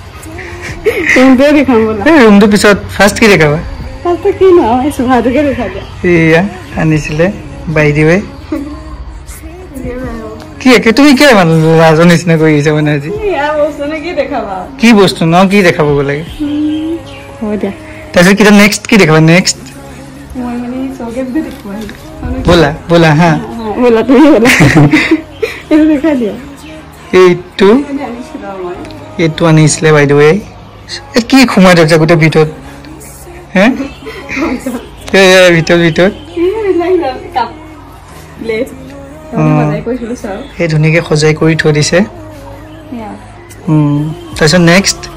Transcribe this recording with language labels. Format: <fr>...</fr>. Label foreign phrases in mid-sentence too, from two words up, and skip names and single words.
<as>ৰুমটো পিছত ফাৰ্ষ্ট কি দেখাবা এয়া আনিছিলে বাইদেৱে কি তুমি কি মানে লাজৰ নিচিনা কৰি আহিছা মানে আজি কি বস্তু ন কি দেখাব লাগে তাৰপিছত কিটা নেক্সট কি দেখাবা নেক্সট</as> <hi>बोला बोला हाँ बोला तो ही बोला ये दिखा दिया</hi> <as>এইটো আনিছিলে</as> <en>by the way</en> <as>কি খুমাই থৈছা গোটেই ভিতৰত হে ভিতৰত সেই ধুনীয়াকে সজাই কৰি থৈ দিছে তাৰপিছত নেক্সট</as>